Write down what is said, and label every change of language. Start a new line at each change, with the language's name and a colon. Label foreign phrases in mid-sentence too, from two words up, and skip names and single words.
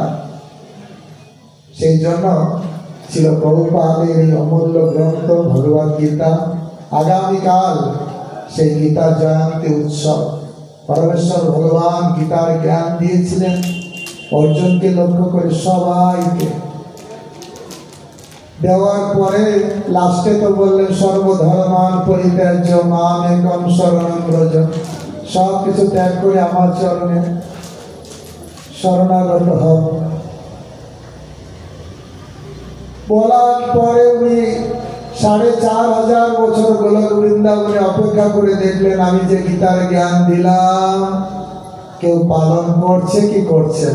Bangla: সেই জন্য ছিল প্রভুপাদের এই অমূল্য গ্রন্থ ভগবদ গীতা। আগামীকাল সেই গীতা জয়ন্তী উৎসব। পরমেশ্বর ভগবান গীতার জ্ঞান দিয়েছিলেন অর্জুনকে লক্ষ্য করে, সবাইকে দেওয়ার পরে লাস্টে তো বললেন,
Sanskrit: সর্বধর্মান পরিত্যাজ্য মাম একম শরণং ব্রজ,
Bangla: সব কিছু ত্যাগ করে আমার চরণে শরণাগত হব। বলার পরে উনি 4500 বছর গোলক বৃন্দাবনে অপেক্ষা করে দেখলেন আমি যে গীতার জ্ঞান দিলাম কেউ পালন করছে কি করছে না।